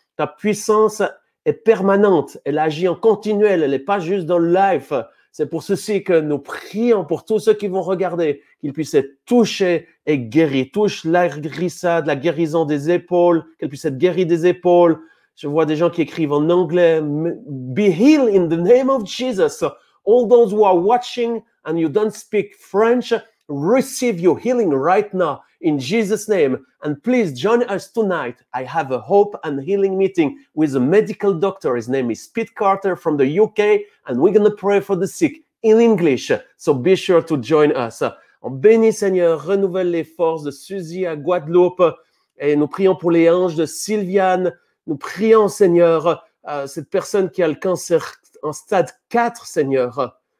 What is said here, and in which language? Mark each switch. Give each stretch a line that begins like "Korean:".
French: Ta puissance est permanente, elle agit en continuel, elle n'est pas juste dans le live. C'est pour ceci que nous prions pour tous ceux qui vont regarder, qu'ils puissent être touchés et guéris. Touche la grissade, la guérison des épaules, qu'elle puisse être guérie des épaules. Je vois des gens qui écrivent en anglais,
English: be healed in the name of Jesus. All those who are watching and you don't speak French, receive your healing right now in Jesus' name. And please join us tonight. I have a hope and healing meeting with a medical doctor. His name is Pete Carter from the UK, and we're going to pray for the sick in English. So be sure to join us.
French: On bénit, Seigneur, renouvelle les forces de Suzy à Guadeloupe. Et nous prions pour les hanches de Sylviane. Nous prions, Seigneur, cette personne qui a le cancer en stade 4, Seigneur.